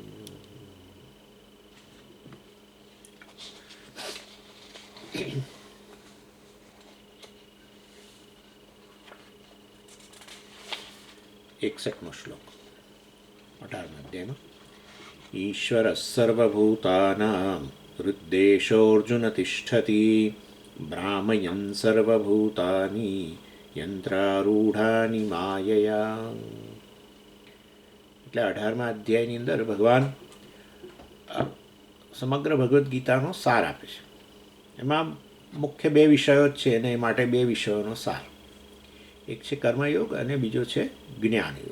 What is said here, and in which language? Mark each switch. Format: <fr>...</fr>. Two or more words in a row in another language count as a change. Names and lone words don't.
<gu>એકસઠમો શ્લોક 18 અધ્યાયમાં</gu> <sa>ईश्वरः सर्वभूतानां हृद्देशोऽर्जुन तिष्ठति भ्रामयन् सर्वभूतानि यंत्रारूढानि मायया।</sa> <gu>એટલે 18મા અધ્યાયની અંદર ભગવાન સમગ્ર ભગવદ્ ગીતાનો સાર આપે છે. એમાં મુખ્ય બે વિષયો જ છે અને એ માટે બે વિષયોનો સાર. એક છે કર્મયોગ અને બીજો છે જ્ઞાનયોગ.</gu>